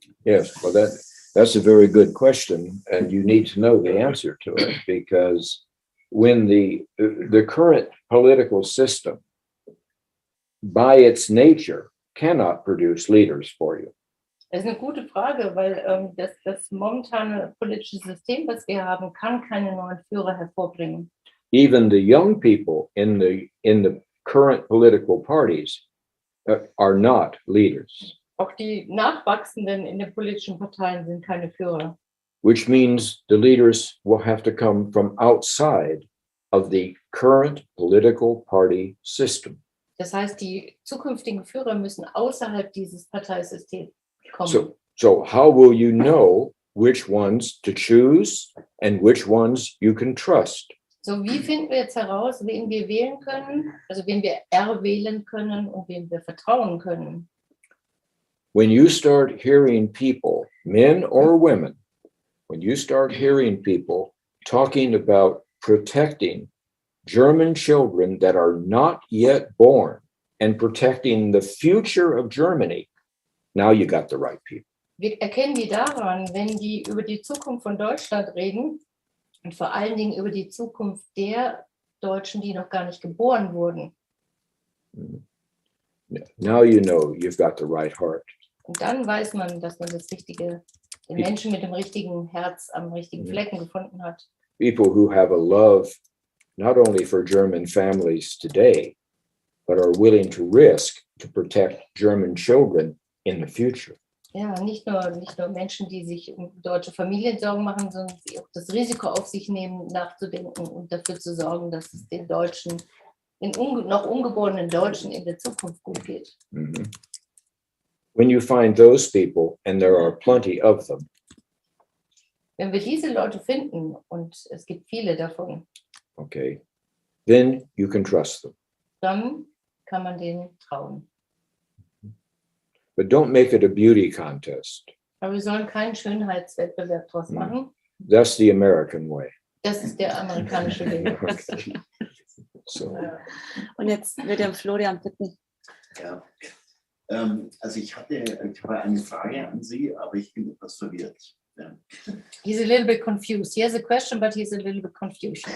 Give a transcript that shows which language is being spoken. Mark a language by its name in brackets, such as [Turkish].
[English] Yes, well, that's a very good question, and you need to know the answer to it, because when the current political system, by its nature, cannot produce leaders for you. [German] Das ist eine gute Frage, weil das momentane politische System, was wir haben, kann keine neuen Führer hervorbringen. [English] Even the young people in the current political parties are not leaders, [German] Auch die Nachwachsenden in den politischen Parteien sind keine Führer. [English] which means the leaders will have to come from outside of the current political party system. [German] Das heißt, die zukünftigen Führer müssen außerhalb dieses Parteisystems kommen. [English] So how will you know which ones to choose and which ones you can trust? [German] So, wie finden wir jetzt heraus, wen wir wählen können, also wen wir erwählen können und wem wir vertrauen können? [English] When you start hearing people, men or women, when you start hearing people talking about protecting German children that are not yet born and protecting the future of Germany, now you got the right people. [German] Wir erkennen die daran, wenn die über die Zukunft von Deutschland reden und vor allen Dingen über die Zukunft der Deutschen, die noch gar nicht geboren wurden. [English] Now you know you've got the right heart. [German] Und dann weiß man, dass man den Menschen mit dem richtigen Herz am richtigen Flecken gefunden hat. [English] People who have a love not only for German families today, but are willing to risk to protect German children in the future. [German] Ja, nicht nur Menschen, die sich um deutsche Familien Sorgen machen, sondern die auch das Risiko auf sich nehmen, nachzudenken und dafür zu sorgen, dass es den Deutschen, den noch ungeborenen Deutschen in der Zukunft gut geht. Mm-hmm. [English] When you find those people, and there are plenty of them, [German] Wenn wir diese Leute finden, und es gibt viele davon, [English] okay, then you can trust them. [German] dann kann man denen trauen. [English] But don't make it a beauty contest. [German] Aber wir sollen keinen Schönheitswettbewerb draus machen. [English] That's the American way. [German] Das ist der amerikanische Weg. [English] Okay. So, [German] Und jetzt würde ich Florian bitten. Ja. Also ich habe eine Frage an Sie, aber ich bin etwas verwirrt. Ja. [English] He's a little bit confused. He has a question, but he's a little bit confused.